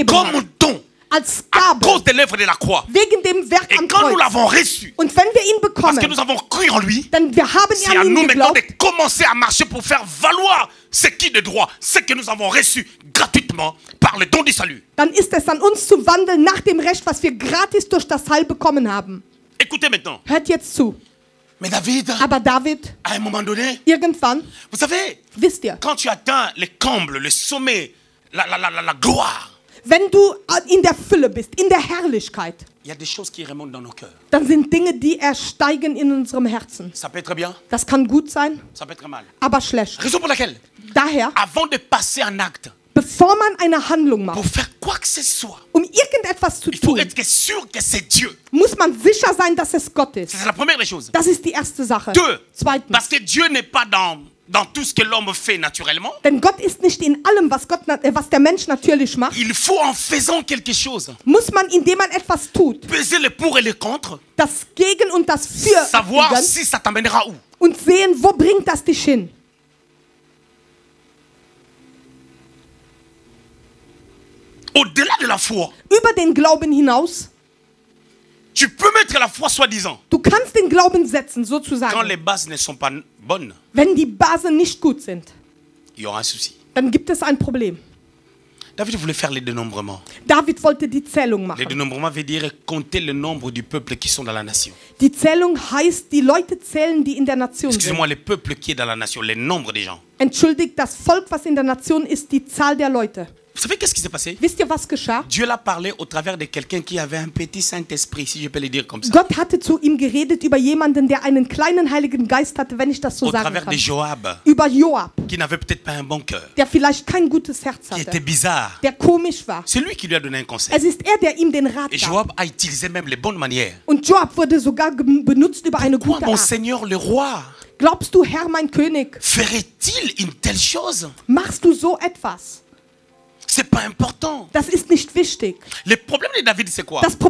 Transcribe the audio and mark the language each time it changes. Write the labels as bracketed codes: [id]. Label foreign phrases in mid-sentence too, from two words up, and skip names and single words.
[fr] comme [de] hat. [fr] don [de] Als [fr] à cause [de] Gabe. [fr] de l'œuvre de la croix. [de] Wegen dem Werk [fr] Et [de] am [fr] quand nous [de] Kreuz. [fr] l'avons reçu, [de] Und wenn wir ihn [fr] parce que [de] bekommen, [fr] nous avons cru en lui, [de] dann wir haben [fr] c'est à [de] an [fr] nous [de] ihn [fr] maintenant [de] geglaubt, [fr] de commencer à marcher pour faire valoir ce qui est de droit, ce que nous avons reçu gratuitement par le don du salut. [de] dann ist es an uns zu wandeln nach dem Recht, was wir gratis durch das Heil bekommen haben. [fr] Écoutez maintenant. [de] Hört jetzt zu. [fr] Mais David, [de] Aber David, [fr] à un moment donné, [de] irgendwann, [fr] vous savez, [de] wisst ihr, [fr] quand tu atteins le comble, le sommet, la gloire, [de] wenn du in der Fülle bist, in der Herrlichkeit, [fr] il y a des choses qui remontent dans nos cœurs. [de] dann sind Dinge, die ersteigen in unserem Herzen. [fr] Ça peut être bien, [de] Das kann gut sein, [fr] ça peut être mal. [de] aber schlecht. [fr] Raison pour laquelle, [de] Daher, [fr] avant de passer un acte, [de] bevor man eine Handlung [fr] pour [de] macht, [fr] faire quoi que ce soit, [de] um irgendetwas zu [fr] il faut [de] tun, [fr] être sûr que c'est Dieu. [de] muss man sicher sein, dass es Gott ist. [fr] C'est la première des choses. [de] Das ist die erste Sache. [fr] Deux, [de] Zweitens, [fr] parce que Dieu n'est pas dans tout ce que l'homme fait naturellement. [de] denn Gott ist nicht in allem, was der Mensch natürlich macht. [fr] Il faut en faisant quelque chose [de] Muss man, indem man etwas tut, [fr] peser le pour et le contre, [de] das Gegen und das Für [fr] savoir [de] abwägen [fr] si ça t'amènera où. [de] und sehen, wo bringt das dich hin. [fr] Au-delà de la foi, [de] Über den Glauben hinaus, [fr] tu peux mettre la foi soi-disant. [de] du kannst den Glauben setzen, [fr] Quand [de] sozusagen. [fr] les bases ne sont pas bonnes, [de] Wenn die Basen nicht gut sind, [fr] il y aura un souci. [de] dann gibt es ein Problem. [fr] David voulait faire les dénombrements. [de] David wollte die Zählung [fr] Les [de] machen. [fr] dénombrements veut dire compter le nombre du peuple qui sont dans la nation. [de] Die Zählung heißt, die Leute zählen, die in der Nation sind. [fr] Excusez-moi, le peuple qui est dans la nation, le nombre des gens. [de] Entschuldigt, das Volk, was in der Nation ist, die Zahl der Leute. [fr] Vous savez qu'est-ce qui s'est passé? [de] Wisst ihr, was geschah? [fr] Dieu l'a parlé au travers de quelqu'un qui avait un petit Saint-Esprit, si je peux le dire comme ça. [de] Gott hatte zu ihm geredet über jemanden, der einen kleinen Heiligen Geist hatte, wenn ich das so [fr] Au [de] sagen [fr] travers de [de] kann. Joab, Über Joab, [fr] qui n'avait peut-être pas un bon cœur, [de] der vielleicht kein gutes Herz [fr] qui était [de] hatte, [fr] bizarre. [de] der komisch war. [fr] C'est lui qui lui a donné un conseil. [de] Es ist er, der ihm den Rat [fr] Et [de] gab. [fr] Joab a utilisé même les bonnes manières. [de] Und Joab wurde sogar benutzt über eine [fr] Quoi, [de] gute [fr] mon [de] Art. [fr] Seigneur le roi, [de] Glaubst du, Herr, mein König, [fr] ferait-il une telle chose? [de] machst du so etwas? [fr] C'est pas important. [de] Das ist nicht wichtig. [fr] Le problème de David, c'est quoi?